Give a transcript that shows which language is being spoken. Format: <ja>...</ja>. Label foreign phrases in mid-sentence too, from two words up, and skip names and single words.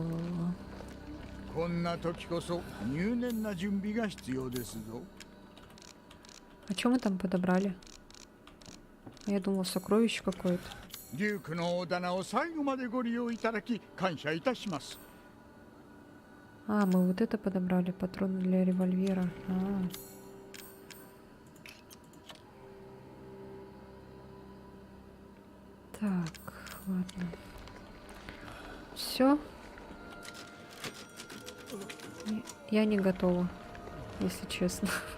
<ja>こんな時こそ入念な準備が必要ですぞ。</ja> <ru>А что мы там подобрали? Я думала, сокровище какое-то.</ru> <ja>デュークの大棚を最後までご利用いただき感謝いたします。</ja> <ru>А, мы вот это подобрали, патроны для револьвера. Так, ладно. Все. Я не готова, если честно.</ru>